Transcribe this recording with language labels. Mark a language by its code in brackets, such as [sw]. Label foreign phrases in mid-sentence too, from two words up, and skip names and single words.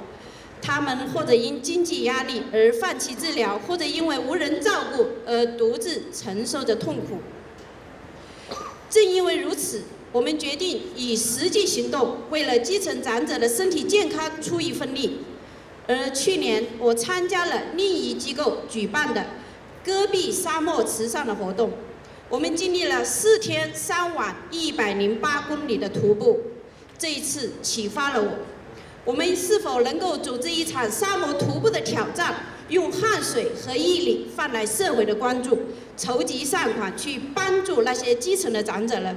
[zh] 他們或者因經濟壓力而放棄治療，或者因為無人照顧而獨自承受着痛苦。正因為如此，我們決定以實際行動，為了基層長者的身體健康出一份力。而去年，我參加了另一機構舉辦的戈壁沙漠慈善的活動。我们经历了4天3晚108公里的徒步，这一次启发了我。我们是否能够组织一场沙漠徒步的挑战，用汗水和毅力换来社会的关注，筹集善款去帮助那些基层的长者呢？